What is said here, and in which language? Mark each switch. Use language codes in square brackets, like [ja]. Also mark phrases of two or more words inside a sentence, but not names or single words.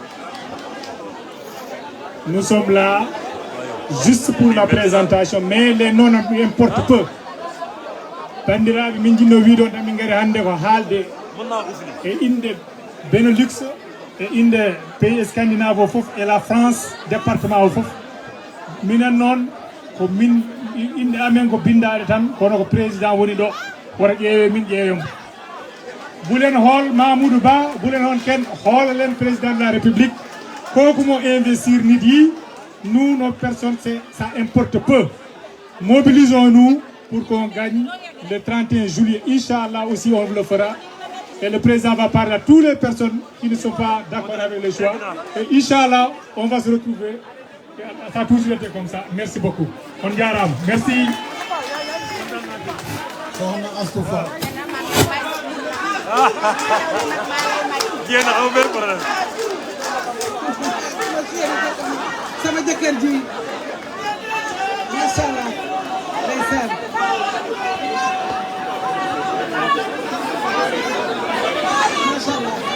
[fr] Nous sommes là juste pour la présentation, mais les noms importent peu. [ff] Bandiraɓe min jinno wiiɗon tan min ngari hannde ko haalde e inde Benelux e inde [fr] pays scandinave [ff] o fof [fr] et la France département [ff] o fof. Minen noon ko min inde amen ko bindaɗe tan kono ko président woni ɗo woto ƴeewe min ƴeewemo. [wo] Bulen hool Mamoudou Ba, bulen hon ken hoolalen [fr] président de la République [wo] koko mo investir nit yi. [fr] Nous, nos personnes, ça importe peu. Mobilisons-nous pour qu'on gagne le 31 juillet. Inch'Allah aussi, on le fera. Et le président va parler à toutes les personnes qui ne sont pas d'accord avec le choix. Et Inch'Allah, on va se retrouver. Ça a toujours été comme ça. Merci beaucoup. On y arrive. Merci. [wo] sama jëkkër ji [ar] macha allah [wo] ndeysaan [ar] macha allah